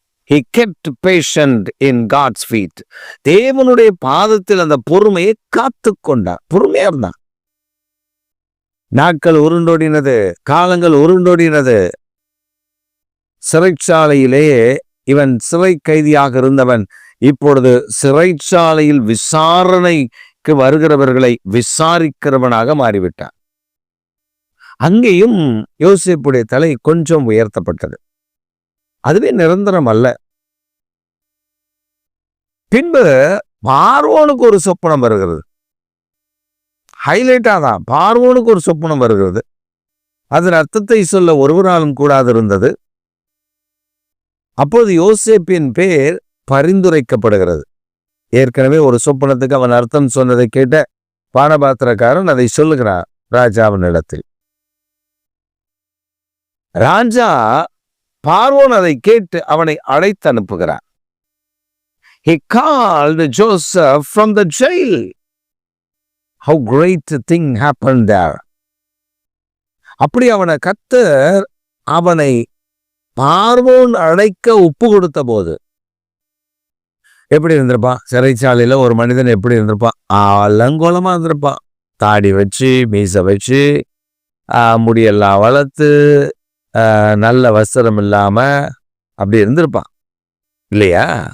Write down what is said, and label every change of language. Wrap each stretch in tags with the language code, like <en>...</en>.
<en>He kept patient in God's feet.</en> <ta>தேவனுடைய பாதத்தில் அந்த பொறுமையை காத்து கொண்டார். பொறுமையா இருந்தார். நாட்கள் உருண்டோடினது, காலங்கள் உருண்டோடினது. சிறைச்சாலையிலேயே இவன் சிறை கைதியாக இருந்தவன் இப்பொழுது சிறைச்சாலையில் விசாரணைக்கு வருகிறவர்களை விசாரிக்கிறவனாக மாறிவிட்டான். அங்கேயும் யோசேப்புடைய தலை கொஞ்சம் உயர்த்தப்பட்டது. அதுவே நிரந்தரம் அல்ல. பின்பு பார்வோனுக்கு ஒரு சொப்பனம் வருகிறது. ஹைலைட்டா தான், பார்வோனுக்கு ஒரு சொப்பனம் வருகிறது. அதன் அர்த்தத்தை சொல்ல ஒருவராலும் கூடாது இருந்தது. அப்போது யோசேப்பின் பேர் பரிந்துரைக்கப்படுகிறது. ஏற்கனவே ஒரு சொப்பனத்துக்கு அவன் அர்த்தம் சொன்னதை கேட்ட பானபாத்திரக்காரன் அதை சொல்லுகிறார் ராஜாவின் இடத்தில். ராஜா பார்வோன் அதை கேட்டு அவனை அழைத்து அனுப்புகிறார்.</ta> <en>He called Joseph from the jail. How great a thing happened there.</en> <ta>அப்படி அவனை கர்த்தர் அவனை பார்வோன் அழைக்க ஒப்பு கொடுத்த போது எப்படி இருந்திருப்பான்? சிறைச்சாலையில ஒரு மனிதன் எப்படி இருந்திருப்பான்? அலங்கோலமா இருந்திருப்பான். தாடி வச்சு, மீசை வச்சு, முடியெல்லாம் வளர்த்து, நல்ல வஸ்திரம் இல்லாம அப்படி இருந்திருப்பான் இல்லையா?</ta>